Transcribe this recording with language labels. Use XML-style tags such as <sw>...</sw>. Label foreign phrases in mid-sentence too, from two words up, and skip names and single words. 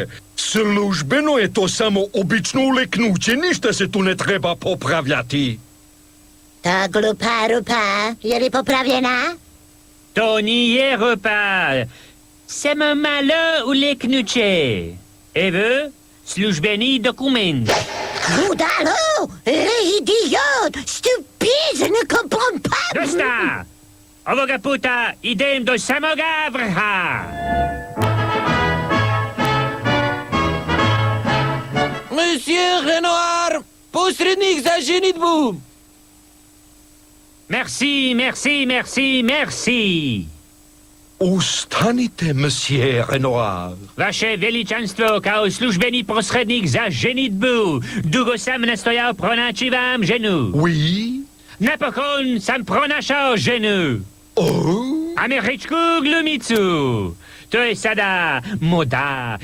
<hr>Službeno je to samo obično uleknuće, ništa se tu ne treba popravljati. Ta glupa rupa, je li popravljena? To nije rupa. Samo malo uleknuće. Evo, službeni dokument. Budalo,</hr> <en>idiot, stupid,</en> <fr>ne comprends pas.</fr> <hr>Dosta! Ovoga puta idem do samoga vrha. Monsieur Renoir, posrednik za ženitbu.</hr> <fr>Merci, merci, merci, merci.</fr> <hr>Ustanite, monsieur Renoir. Vaše veličanstvo, kao službeni posrednik za ženitbu. Dugo sam nastojao pronaći vam ženu.</hr> <fr>Oui?</fr> <hr>Napokon sam pronašao ženu. Oh? Američku glumicu. To je sada moda.</hr>